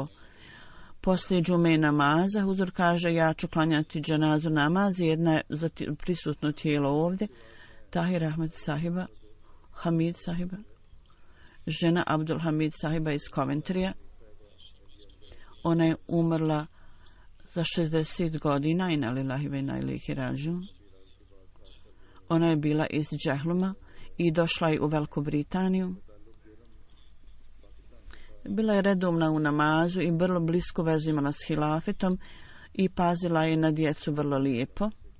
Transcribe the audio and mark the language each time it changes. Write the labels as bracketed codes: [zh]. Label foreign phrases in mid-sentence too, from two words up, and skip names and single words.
[bs] Poslije džume namaza, huzur kaže, ja ću klanjati dženazu namaz, jedna je za prisutno tijelo ovdje, Tahir Ahmed sahiba, Hamid sahiba, žena Abdul Hamid sahiba iz Coventrya. Ona je umrla za 60 godina, [ar] إنا لله وإنا إليه راجعون. [bs] Ona je bila iz Džehluma i došla je u Veliku Britaniju. Bila je redovna u namazu i vrlo blisko vezu imala s hilafetom i pazila je na djecu vrlo lijepo.